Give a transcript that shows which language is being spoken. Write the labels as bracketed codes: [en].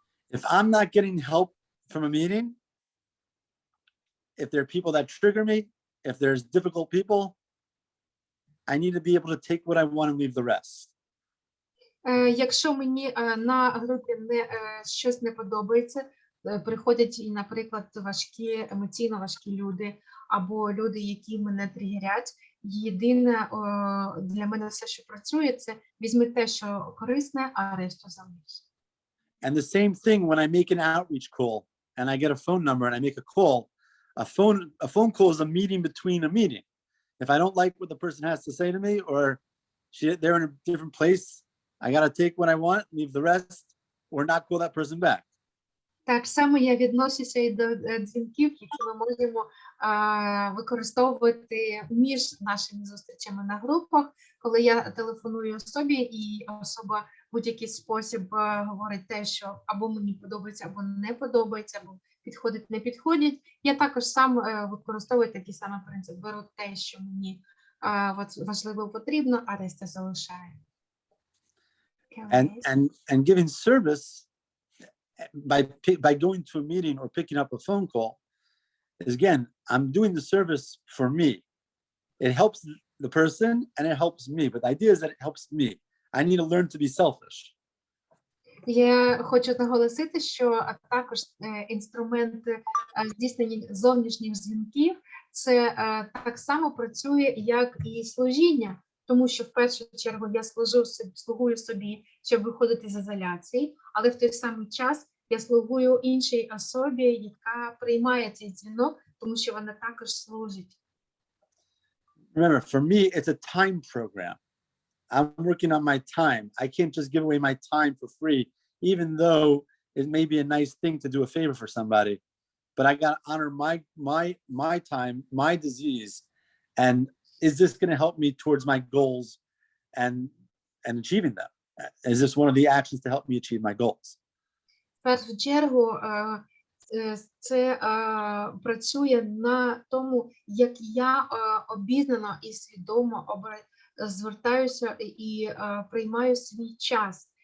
[en] If I'm not getting help from a meeting, if there are people that trigger me, if there's difficult people, I need to be able to take what I want and leave the rest. [uk] Якщо мені на групі щось не подобається, приходять, наприклад, емоційно важкі люди, або люди, які мене тригерять, єдине для мене все, що працює, це візьми те, що корисне, а решту залиш. [en] And the same thing when I make an outreach call and I get a phone number and I make a call, a phone call is a meeting between a meeting. If I don't like what the person has to say to me, or they're in a different place, I got to take what I want, leave the rest, or not call that person back. [uk] Так само я відношуся і до дзвінків, які ми можемо використовувати між нашими зустрічами на групах, коли я телефоную особі, і особа в будь-який спосіб говорить те, що або мені подобається, або не подобається, або підходить, не підходить. Я також сам використовую такий самий принцип. Беру те, що мені важливо, потрібно, а решта залишаю. [en] And giving service by going to a meeting or picking up a phone call is, again, I'm doing the service for me. It helps the person and it helps me, but the idea is that it helps me. I need to learn to be selfish. [uk] Я хочу наголосити, що також інструменти здійснення зовнішніх дзвінків це так само працює, як і служіння, тому що в першу чергу я слугую собі, щоб виходити з ізоляції, але в той самий час я слугую іншій особі, яка приймає цей дзвінок, тому що вона також служить. [en] Remember, for me, it's a time program. I'm working on my time. I can't just give away my time for free, even though it may be a nice thing to do a favor for somebody. But I got to honor my time, my disease, and is this going to help me towards my goals and achieving them? Is this one of the actions to help me achieve my goals? [uk] В першу чергу це працює на тому, як я обізнано і свідомо звертаюся і приймаю свій час.